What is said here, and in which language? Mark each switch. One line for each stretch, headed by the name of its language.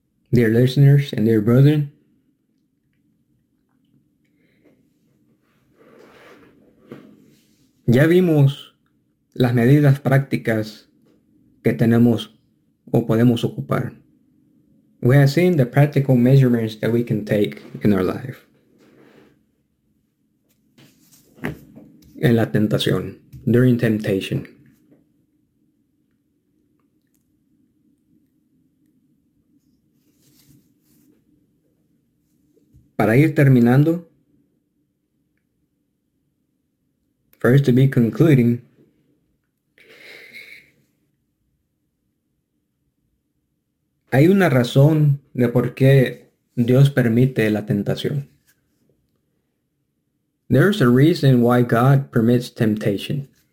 English: Dear listeners and dear brethren,
Spanish: ya vimos las medidas prácticas que tenemos o podemos ocupar.
English: We have seen the practical measurements that we can take in our life.
Spanish: En la tentación
English: during temptation.
Spanish: Para ir terminando,
English: for us to be concluding,
Spanish: hay una razón de por qué Dios permite la tentación.
English: There's a reason why God permits temptation.